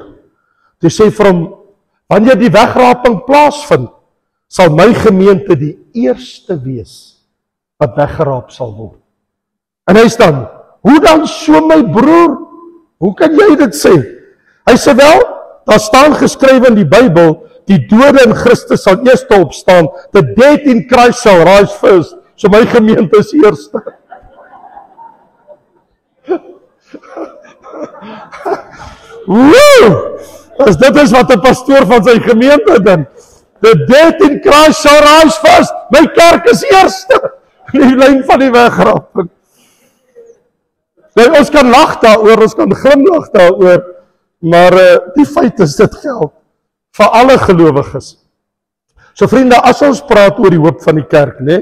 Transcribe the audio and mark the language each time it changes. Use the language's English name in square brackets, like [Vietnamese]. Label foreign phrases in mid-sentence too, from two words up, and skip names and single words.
[Afrikaans] Hy sê vir hom, wanneer die wegraping plaasvind, sal my gemeente die eerste wees wat weggeraap sal word. En hy sê dan, hoe dan so my broer? Hoe kan jy dit sê? Hy sê wel, daar staan geskrywe in die Bybel, die dode in Christus sal eerste opstaan, [English] the dead in Christ shall rise first, [Afrikaans] so my gemeente is eerste. [English] Woe! [Afrikaans] As dit is wat 'n pastoor van sy gemeente dink, [English] the dead in Christ shall rise first, [Afrikaans] my kerk is eerste, in die lyn van die wegraping. Nou, ons kan lag daaroor, ons kan glimlag daaroor, maar die feit is dit geld vir alle gelowiges. So vriende, as ons praat oor die hoop van die kerk, né?